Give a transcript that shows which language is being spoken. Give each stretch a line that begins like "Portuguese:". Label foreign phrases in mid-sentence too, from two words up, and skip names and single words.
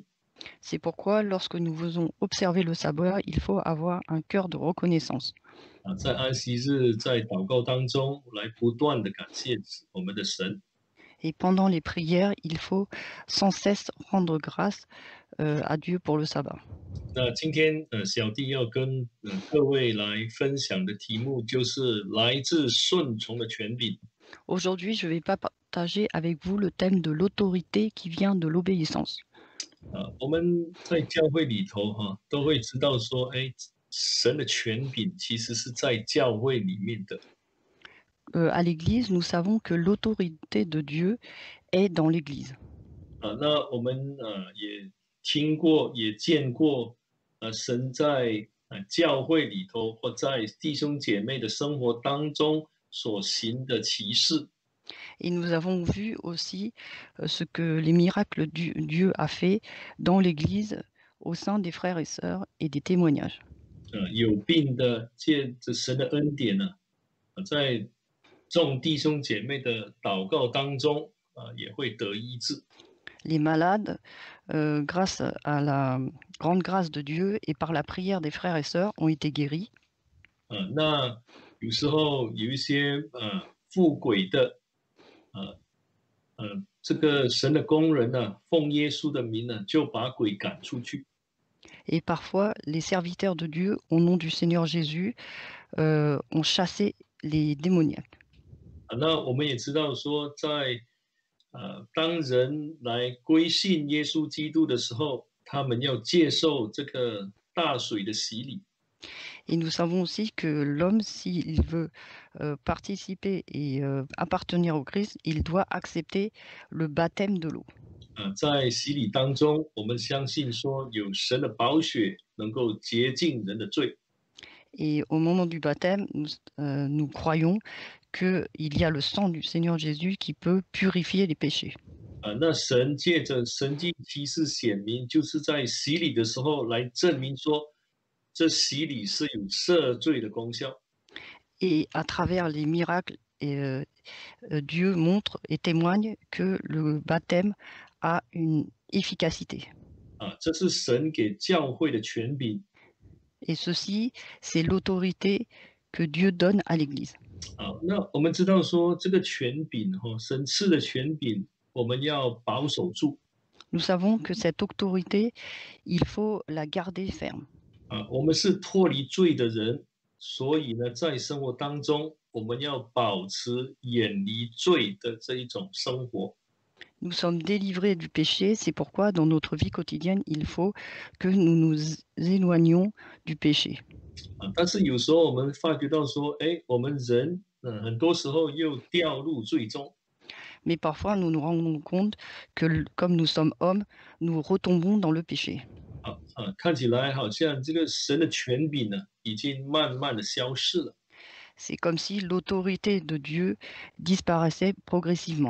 French: C'est pourquoi lorsque nous faisons observer le sabbat, il faut avoir un cœur de reconnaissance.
Chinese: 在安息日，在祷告当中，来不断的感谢我们的神。
French: Et pendant les prières, il faut sans cesse rendre grâce à Dieu pour le sabbat.
Chinese: 那今天小弟要跟各位来分享的题目就是来自顺从的权柄。
French: Aujourd'hui, je ne vais pas partager avec vous le thème de l'autorité qui vient de l'obéissance.
Chinese: 我们在教会里头都会知道说，神的权柄其实是在教会里面的。
French: À l'Église, nous savons que l'autorité de Dieu est dans l'Église.
Chinese: 那我们也听过，也见过，神在教会里头或在弟兄姐妹的生活当中所行的奇事。
French: Et nous avons vu aussi ce que les miracles Dieu a fait dans l'Église, au sein des frères et sœurs et des témoignages.
Chinese: 有病的借着神的恩典在众弟兄姐妹的祷告当中也会得医治。
French: Les malades, grâce à la grande grâce de Dieu et par la prière des frères et sœurs, ont été guéris.
Chinese: 那有时候有一些附鬼的这个神的工人奉耶稣的名就把鬼赶出去。
French: Et parfois, les serviteurs de Dieu, au nom du Seigneur Jésus, ont chassé les démoniaques.
Chinese: 那我们也知道说，在当人来归信耶稣基督的时候，他们要接受这个大水的洗礼。
French: Et nous savons aussi que l'homme, s'il veut participer et appartenir au Christ, il doit accepter le baptême de l'eau.
Chinese: 在洗礼当中，我们相信说有神的宝血能够洁净人的罪。
French: Et au moment du baptême, nous croyons qu'il y a le sang du Seigneur Jésus qui peut purifier les péchés.
Chinese: 那神借着神迹奇事显明，就是在洗礼的时候来证明说，这洗礼是有赦罪的功效。
French: Et à travers les miracles, Dieu montre et témoigne que le baptême a une efficacité.
Chinese: 这是神给教会的权柄。
French: Et ceci, c'est l'autorité que Dieu donne à l'Église.
Chinese: 那我们知道说这个权柄神赐的权柄，我们要保守住。
French: Nous savons que cette autorité, il faut la garder ferme.
Chinese: 我们是脱离罪的人，所以呢，在生活当中，我们要保持远离罪的这一种生活。
French: Nous sommes délivrés du péché, c'est pourquoi dans notre vie quotidienne, il faut que nous nous éloignions du péché.
Chinese: 但是有时候我们发觉到说，我们人很多时候又掉入罪中。
French: Mais parfois, nous nous rendons compte que comme nous sommes hommes, nous retombons dans le péché.
Chinese: 看起来好像这个神的权柄呢，已经慢慢的消失了。
French: C'est comme si l'autorité de Dieu disparaissait progressivement.